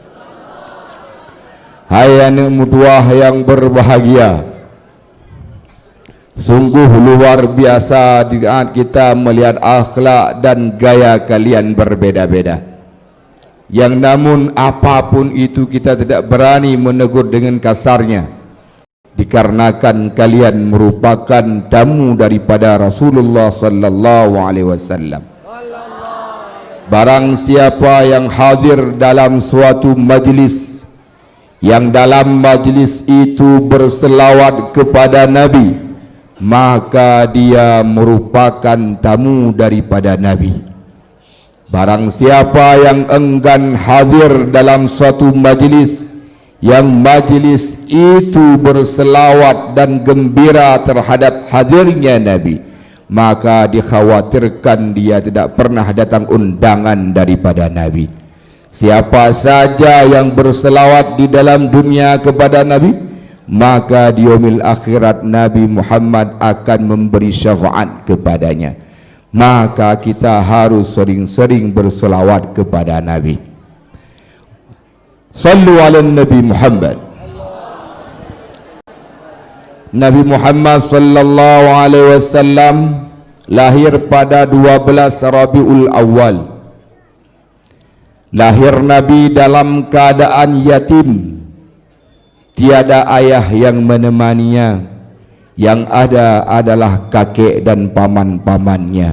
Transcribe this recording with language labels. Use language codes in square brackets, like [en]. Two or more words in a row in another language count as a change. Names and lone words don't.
[id] Hai anak mutuah yang berbahagia, sungguh luar biasa di saat kita melihat akhlak dan gaya kalian berbeda-beda, yang namun apapun itu kita tidak berani menegur dengan kasarnya, dikarenakan kalian merupakan tamu daripada Rasulullah [ar] صلى الله عليه وسلم. [id] Barang siapa yang hadir dalam suatu majlis, yang dalam majlis itu berselawat kepada Nabi, maka dia merupakan tamu daripada Nabi. Barang siapa yang enggan hadir dalam suatu majlis, yang majlis itu berselawat dan gembira terhadap hadirnya Nabi, maka dikhawatirkan dia tidak pernah datang undangan daripada Nabi. Siapa saja yang berselawat di dalam dunia kepada Nabi, maka di yaumil akhirat Nabi Muhammad akan memberi syafaat kepadanya. Maka kita harus sering-sering berselawat kepada Nabi. [ar] صلوا على Nabi Muhammad. [id] Nabi Muhammad [ar] صلى الله عليه وسلم [id] lahir pada 12 Rabiul Awal. Lahir Nabi dalam keadaan yatim, tiada ayah yang menemaninya, yang ada adalah kakek dan paman-pamannya.